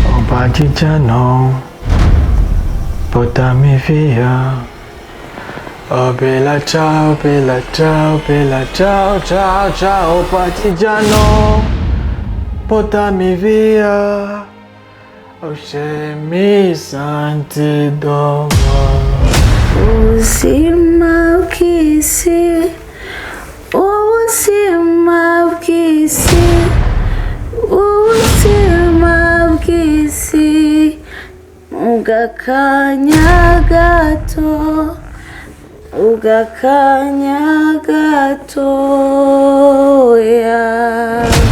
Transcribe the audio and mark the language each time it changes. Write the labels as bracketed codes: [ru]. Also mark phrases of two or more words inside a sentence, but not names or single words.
[it] Partigiano, portami via. Oh bella ciao, bella ciao, bella ciao, ciao, ciao, partigiano, portami via. Oh se mi senti dopo. [rw] Uzima bw'isi, ubuzima bw'isi, ubuzima bw'isi, ugakanya gato, ugakanya gatoya.